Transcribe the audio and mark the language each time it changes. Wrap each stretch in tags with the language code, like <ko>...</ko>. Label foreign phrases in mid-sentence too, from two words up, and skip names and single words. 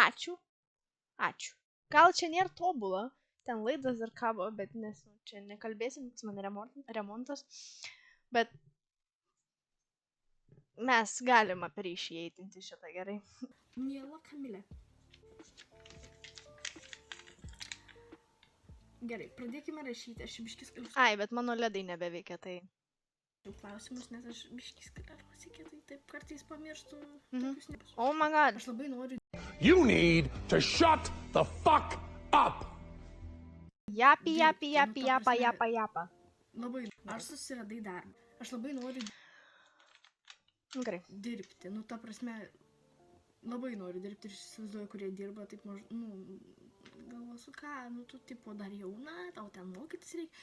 <lt>Gal čia nėra tobula, ten laidas dar kabo, bet nes čia nekalbėsim, nes man remontas, bet mes galim appreciatinti šitą, gerai. Miela Kamilė. Gerai, pradėkime rašyti, aš biškis galiu. Ai, bet mano ledai nebeveikia, tai. Klausimus, nes aš biškis galiausiai kietai taip kartais pamirštu.</lt> <en>Oh my god.</en> <lt>Aš labai noriu.</lt> <en>You need to shut the fuck up!</en> <lt>Japa. Labai, aš susiradai darbą. Aš labai noriu Gerai. dirbti. Nu, ta prasme, labai noriu dirbti ir įsivaizduoju, kurie dirba, taip galvosiu, ką, tu tipo dar jauna, tau ten mokytis reikia.</lt>